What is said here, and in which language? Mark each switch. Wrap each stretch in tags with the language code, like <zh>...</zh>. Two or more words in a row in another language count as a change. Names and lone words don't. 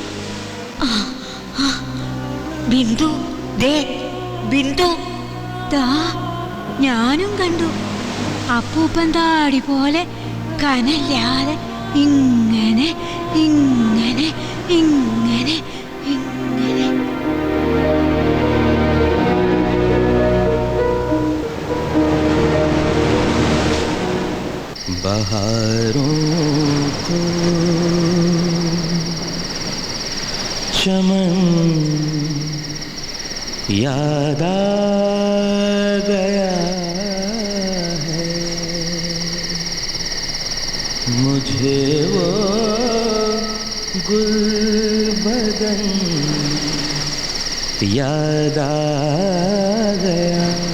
<ml>ബിന്ദു, ദേ ബിന്ദു. ഞാനും കണ്ടു. അപ്പൂപ്പൻ താടി പോലെ കനല്ലാതെ ഇങ്ങനെ ഇങ്ങനെ ഇങ്ങനെ ഇങ്ങനെ.</ml> <hi>बहारों को चमन याद आ गया है मुझे वो गुलबदन याद आ गया.</hi>